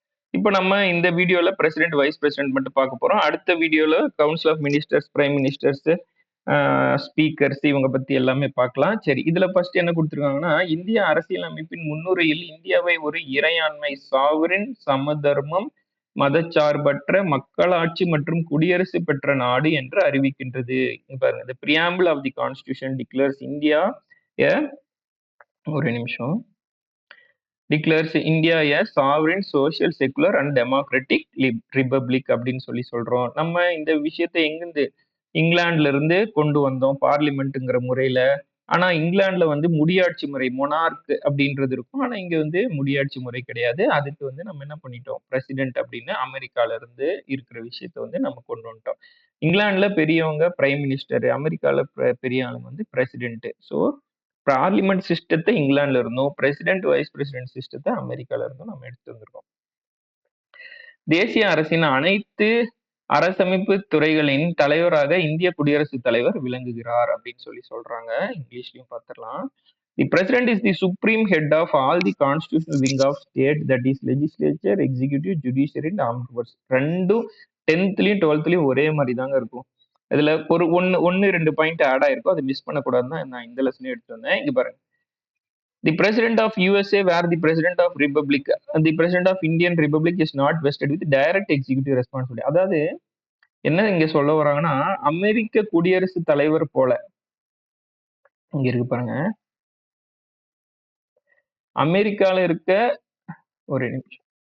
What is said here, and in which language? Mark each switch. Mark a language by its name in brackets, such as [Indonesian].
[Tamil] இப்போ நம்ம இந்த வீடியோல பிரசிடென்ட், வைஸ் பிரசிடென்ட் மட்டும் பார்க்க போறோம். அடுத்த வீடியோல council of ministers, prime ministers, speakers இவங்க பத்தி எல்லாமே பார்க்கலாம். சரி, இதுல ஃபர்ஸ்ட் என்ன கொடுத்திருக்காங்கன்னா, இந்திய அரசியலமைப்பின் முன்னுரையில் இந்தியாவை ஒரு இறையாண்மை, சாவரின், சமதர்மம், மதச்சார்பற்ற, மக்களாட்சி மற்றும் குடியரசு பெற்ற நாடு என்று அறிவிக்கின்றது. [English] இங்க பாருங்க, the preamble of the constitution declares India a [Tamil] ஒரு நிமிஷம் [English] declares India a sovereign, social, secular and democratic republic [Tamil] அப்படின்னு சொல்றோம். நம்ம இந்த விஷயத்தை எங்கிருந்து இங்கிலாந்துல இருந்து கொண்டு வந்தோம் பார்லிமெண்ட்ங்கிற முறையில. ஆனா இங்கிலாந்துல வந்து முடியாட்சி முறை, மொனார்க் அப்படின்றது இருக்கும். ஆனா இங்க வந்து முடியாட்சி முறை கிடையாது. அதுக்கு வந்து நம்ம என்ன பண்ணிட்டோம்? பிரசிடென்ட் அப்படின்னு அமெரிக்கால இருந்து இருக்கிற விஷயத்த வந்து நம்ம கொண்டு வந்துட்டோம். இங்கிலாந்துல பெரியவங்க பிரைம் மினிஸ்டர், அமெரிக்கால பெரிய ஆளுங்க வந்து பிரசிடென்ட். ஸோ பார்லிமெண்ட் சிஸ்டத்தை இங்கிலாந்துல இருந்தும், பிரசிடென்ட், வைஸ் பிரசிடென்ட் சிஸ்டத்தை அமெரிக்கால இருந்தும் நம்ம எடுத்து வந்திருக்கோம். தேசிய அரசின் அனைத்து அரசமைப்பு துறைகளின் தலைவராக இந்திய குடியரசுத் தலைவர் விளங்குகிறார் அப்படின்னு சொல்றாங்க. இங்கிலீஷ்லயும் பார்த்துடலாம். [English] The president is the supreme head of all the constitutional wing of state, that is legislature, executive, judiciary and armed force. [Tamil] ரெண்டும் 10th-லயும் 12th-லயும் ஒரே மாதிரி தாங்க இருக்கும். இதுல ஒரு ஒன்னு 2 பாயிண்ட் ஆட் ஆயிருக்கும். அதை மிஸ் பண்ணக்கூடாதுன்னு நான் இந்த லெசனையும் எடுத்து வந்தேன். இங்க பாருங்க. [English] The President of USA, where the President of Republic, the President of Indian Republic is not vested with direct executive responsibility. [Tamil] அதாவது என்ன இங்க சொல்ல வராங்கன்னா, அமெரிக்க குடியரசுத் தலைவர் போல இங்க இருக்கு பாருங்க. அமெரிக்கால இருக்க ஒரு நிமிஷம்.